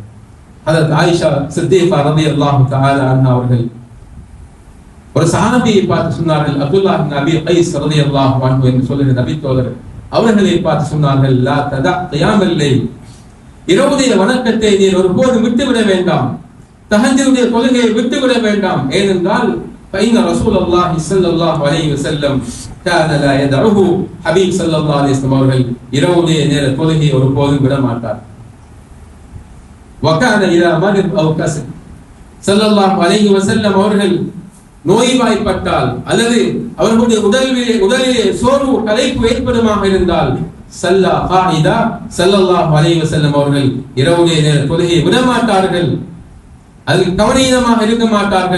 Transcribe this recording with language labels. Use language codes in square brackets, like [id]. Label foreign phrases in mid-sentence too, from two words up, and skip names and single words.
[ta] ஹஜ்ரத் ஆயிஷா சித்திகா [ar] رضي الله تعالى عنها [ta] அவர்கள் ஒரு சஹாபியை பார்த்து சொன்னார்கள், அப்துல்லாஹ் இப்னு அபீ கைஸ் [ar] رضي الله عنه [ta] என்று சொல்லுகிற நபி தோழர் அவர்களை பார்த்து சொன்னார்கள், [ar] لا تدع قيام الليل, [ta] இரவுடைய வணக்கத்தை நீர் ஒருபோதும் விட்டுவிட வேண்டாம், தஹஜ்ஜுடைய தொழுகையை விட்டுவிட வேண்டாம். [ar] ஏனென்றால் فإن رسول الله صلى الله عليه وسلم كان لا يدعه, [ta] ஹபீப் [ar] صلى الله عليه وسلم [ta] அவர்கள் இரவுடைய நேர தொழுகையை ஒருபோதும் விட மாட்டார். [ar] وكان إذا مرض أو كسل, صلى الله عليه وسلم [ta] அவர்கள் நோய்வாய்ப்பட்டால் அல்லது அவர்களுடைய உடலிலே சோர்வு களைப்பு ஏற்படுமாக இருந்தால் [ar] صلى قاعدا, صلى الله عليه وسلم [ta] அவர்கள் இரவுடைய நேர தொழுகையை விட மாட்டார்கள். அதில் கவனீனமாக இருக்க மாட்டார்கள்.